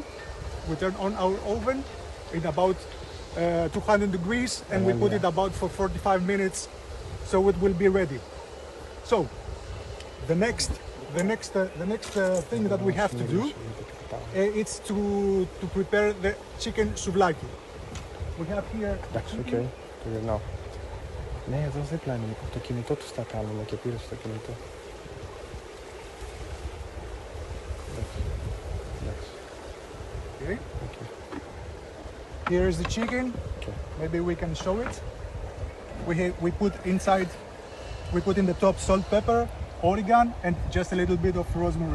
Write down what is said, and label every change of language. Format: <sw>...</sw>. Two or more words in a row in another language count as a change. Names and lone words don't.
<en>We turn on our oven in about 200 degrees, and we put it about for 45 minutes, so it will be ready. So the next thing that we have to do, it's to prepare the chicken souvlaki. We have here. Okay. Now.</en> <el>Ναι, εδώ δίπλα είναι. Το κινητό του τα κάνουμε και πήρε στο κινητό.</el> <en>Okay. Here is the chicken. Okay. Maybe we can show it. We put inside. We put in the top salt, pepper, oregano, and just a little bit of rosemary.</en>